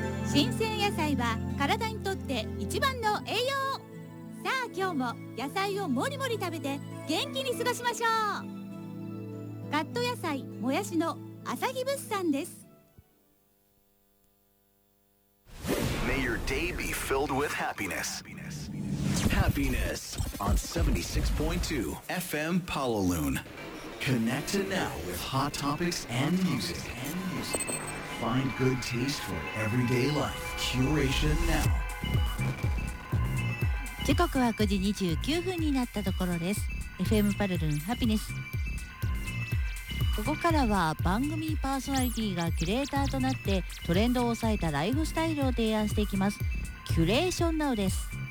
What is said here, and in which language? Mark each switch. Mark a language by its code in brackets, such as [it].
[ja] 新鮮野菜は体にとって一番の栄養。さあ今日も野菜をもりもり食べて元気に過ごしましょう。カット野菜もやしの朝日物産です。 [en] May your day be filled with happiness. Happiness on 76.2 FM Palloon. Connected now with hot topics and music. Find good taste for everyday life. Curation now. [ja] 時刻は9時29分になったところです。 FM Palloon Happiness。ここからは番組パーソナリティがキュレーターとなってトレンドを抑えたライフスタイルを提案していきます。キュレーションナウです。